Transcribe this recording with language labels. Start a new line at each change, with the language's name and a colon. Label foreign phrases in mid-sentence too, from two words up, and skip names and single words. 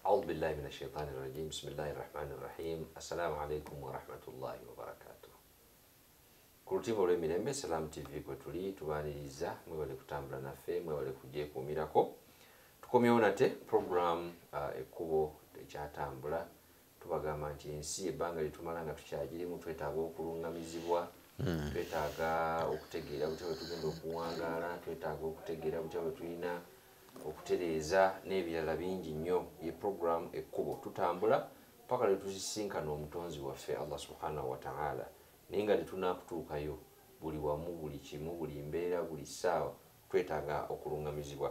Arabic: أعوذ بالله من الشيطان الرجيم بسم الله الرحمن الرحيم السلام عليكم ورحمة الله وبركاته
Ganda: Kulutivo olw'emirembe Salam TV kwe tuli tubaniriza mwebale kutambula naffe mwebale kugyekuumirako tukomyewo nate program ekkubo ekyatambula tubagamba nti ensi ebbanga litumala nga tukyagirimu twetaaga okulungamizibwa twetaaga okutegeera butya bwe tugenda okuwangaala twetaaga okutegeera butya bwe tulina okutereeza n'ebirala bingi nnyo ye program ekkubo tutambula paka lwe tusisinkana omutonzi waffe Allah
Arabic: سبحانه وتعالى
Ganda: naye nga tetunakutuukayo buli wamu buli kimu buli mbeera buli ssaawa twetaaga okulungamizibwa.